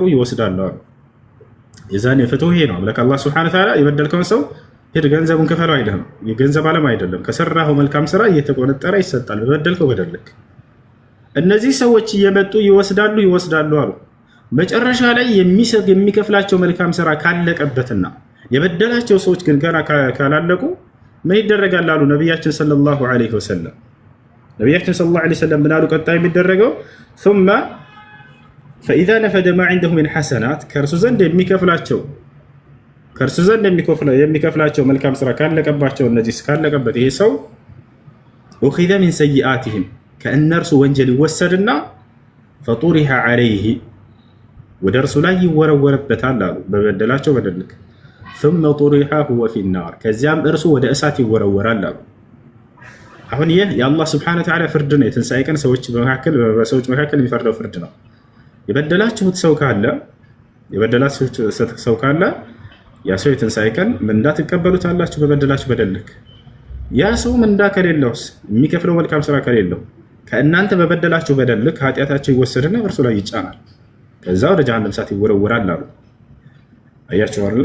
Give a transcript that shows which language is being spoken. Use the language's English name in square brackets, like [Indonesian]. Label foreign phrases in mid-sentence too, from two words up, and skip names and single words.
[Amharic] ይወስዳሉ አሉ። የዛኔ ፍትሁ ይሄ ነው። አምላክ አላህ [Arabic] سبحانه وتعالى [Amharic] የበደልከውን ሰው ሄድ ገንዘቡን ክፈለው አይልህም። የገንዘብ ዓለም አይደለም። ከሰራኸው መልካም ስራ እየተቆነጠረ ይሰጣል በበደልከው በደልክ። እነዚህ ሰዎች እየመጡ ይወስዳሉ አሉ። መጨረሻ ላይ የሚከፍላቸው መልካም ስራ ካለቀበትና የበደላቸው ሰዎች ግን ገና ካላለቁ ምን ይደረጋል አሉ ነቢያችን [Arabic] صلى الله عليه وسلم። [Amharic] ነቢያችን [Arabic] صلى الله عليه وسلم [Amharic] ምን አሉ? ቀጣይ የሚደረገው [Arabic] ثم فإذا نفد ما عنده من حسنات [Amharic] ከእርሱ ዘንድ የሚከፍላቸው መልካም ስራ ካለቀባቸው እነዚህ ካለቀበት ይሄ ሰው [Arabic] أخذ من سيئاتهم [Amharic] ከእነርሱ ወንጀል ይወሰድና [Arabic] فطرح عليه [Amharic] ወደ እርሱ ላይ ይወረወርበታል አሉ በበደላቸው በደልክ [Arabic] ثم طرح هو في النار [Amharic] ከዚያም እርሱ ወደ እሳት ይወረወራል አሉ። አሁን ይህ የአላህ [Arabic] سبحانه وتعالى [Amharic] ፍርድ ነው። የትንሣኤ ቀን በሰዎች መካከል የሚፈርደው ፍርድ ነው። የበደላችሁት ሰው ካለ ያ ሰው የትንሣኤ ቀን ምንዳ ትቀበሉታላችሁ በበደላችሁ በደልክ። ያ ሰው ምንዳ ከሌለውስ የሚከፍለው መልካም ስራ ከሌለው ከእናንተ በበደላችሁ በደልክ ኃጢአታቸው ይወሰድና በእርሱ ላይ ይጫናል። ከዛ ወደ ጀሃነም እሳት ይወረወራል አሉ። አያችሁ አይደል?